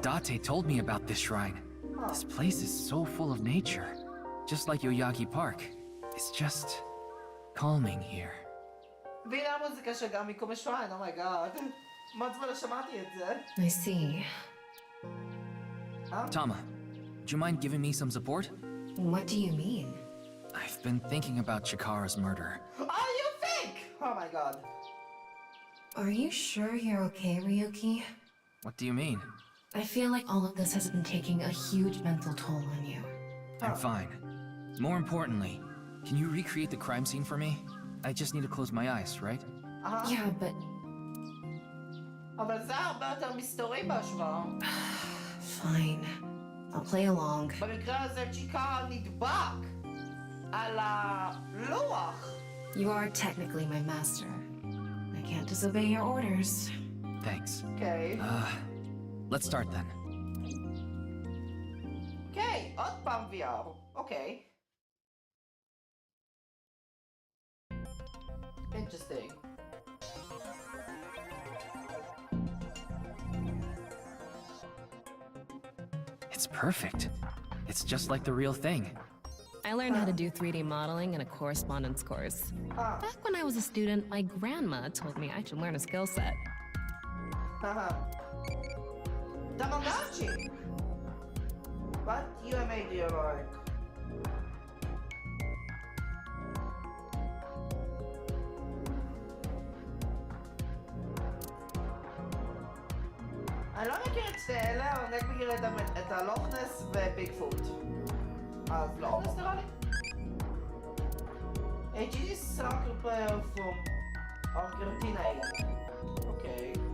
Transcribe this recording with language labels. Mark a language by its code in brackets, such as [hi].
[en] Date told me about this shrine. This place is so full of nature. Just like Yoyagi Park. It's just calming here. [he] והנה המוזיקה שגם עיקום השריין, אומייגאד. מה זמן לא שמעתי את זה? [en] I see. Tama, would you mind giving me some support? What do you mean? I've been thinking about Chikara's murder. Oh, you think? Oh my god. Are you sure you're okay, Ryuki? What do you mean? I feel like all of this has been taking a huge mental toll on you. I'm fine. More importantly, can you recreate the crime scene for me? I just need to close my eyes, right? Yeah, but [he] אבל זה הרבה יותר מסתורי בהשוואה. [en] fine. I'll play along. [he] במקרה הזה צ'יקרה נדבק על הלוח. [en] You are technically my master. I can't disobey your orders. Thanks. [he] אוקיי. [en] Let's start then. [he] אוקיי, עוד פעם VR. אוקיי. [en] Interesting. It's perfect. It's just like the real thing. I learned how to do 3D modeling in a correspondence course. Back when I was a student, my grandma told me I should learn a skill set. Tamagotchi! What UMA do you like? [he] אני לא מכיר את שתי אלה, אבל אני מכיר את הלוכנס וביגפוט. אז לוכנס נראה לי? [en] HG soccer player from Argentina. [he] אוקיי.